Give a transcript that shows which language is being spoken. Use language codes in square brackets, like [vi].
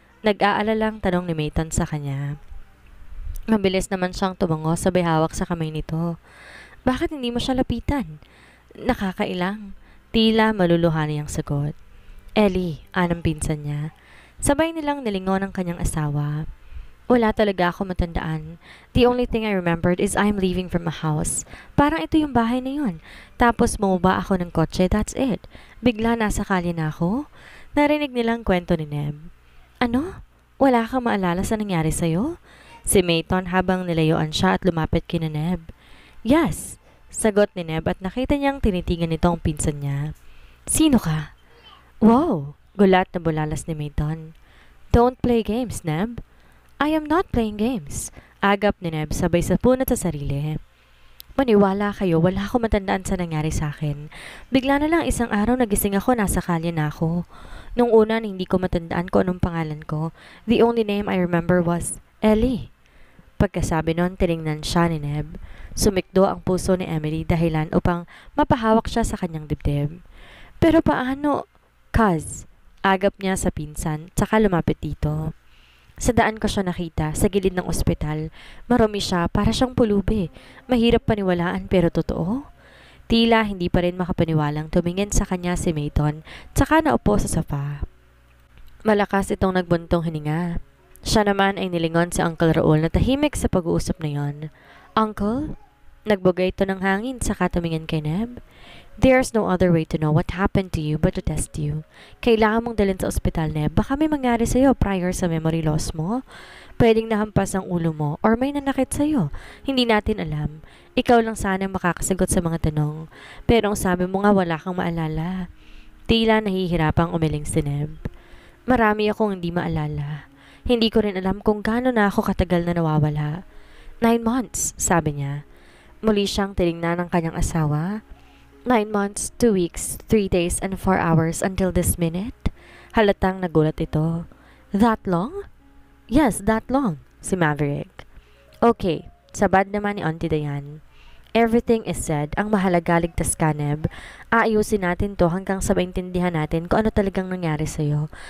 [tl] Nag-aalalang tanong ni Mayton sa kanya. Mabilis naman siyang tumango sabay hawak sa kamay nito. "Bakit hindi mo siya lapitan?" "Nakakailang." Tila maluluhan niyang sagot. "Ellie," anong pinsan niya. Sabay nilang nilingon ang kanyang asawa. "Wala talaga ako matandaan. [en] The only thing I remembered is I'm leaving from a house. [tl] Parang ito yung bahay na yun. Tapos bumaba ako ng kotse, [en] that's it. [tl] Bigla nasa kalye na ako." Narinig nilang kwento ni Neb. "Ano? Wala kang maalala sa nangyari sa'yo?" Si Mayton habang nilayuan siya at lumapit kina Neb. "Yes," sagot ni Neb at nakita niyang tinitigan nito ang pinsan niya. "Sino ka?" "Wow!" Gulat na bulalas ni Mayton. [en] "Don't play games, Neb." "I am not playing games." [tl] Agap ni Neb sabay sa punot sa sarili. "Maniwala kayo, wala ako matandaan sa nangyari sa akin. Bigla na lang isang araw nagising ako, nasa kalye na ako. Nung una hindi ko matandaan kung anong pangalan ko. [en] The only name I remember was Ellie." [tl] Pagkasabi nun, tiningnan siya ni Neb. Sumikdo ang puso ni Emily dahilan upang mapahawak siya sa kanyang dibdib. "Pero paano?" "Cuz," agap niya sa pinsan, tsaka lumapit dito. "Sa daan ko siya nakita, sa gilid ng ospital. Marumi siya, para siyang pulubi. Mahirap paniwalaan pero totoo." Tila hindi pa rin makapaniwalang tumingin sa kanya si Mayton, tsaka naupo sa sofa. Malakas itong nagbuntong hininga. Siya naman ay nilingon si Uncle Raul na tahimik sa pag-uusap na yon. "Uncle?" Nagbugay ito ng hangin saka tumingin kay Neb. [en] "There's no other way to know what happened to you but to test you. [tl] Kailangan mong dalhin sa ospital, Neb. Baka may mangyari sa'yo prior sa memory loss mo. Pwedeng nahampas ang ulo mo or may nanakit sa'yo. Hindi natin alam. Ikaw lang sana ang makakasagot sa mga tanong. Pero ang sabi mo nga wala kang maalala." Tila nahihirapang umiling si Neb. "Marami akong hindi maalala. Hindi ko rin alam kung gaano na ako katagal na nawawala." 9 months, sabi niya. Muli siyang tinignan ng kanyang asawa. [en] 9 months, 2 weeks, 3 days, and 4 hours until this minute?" [tl] Halatang nagulat ito. [en] "That long?" "Yes, that long," si Maverick. "Okay," [tl] sabad naman ni [en] Auntie Diane. "Everything is said. [tl] Ang mahalaga, ligtas ka, Neb. Aayusin natin to hanggang sa maintindihan natin kung ano talagang nangyari sa'yo.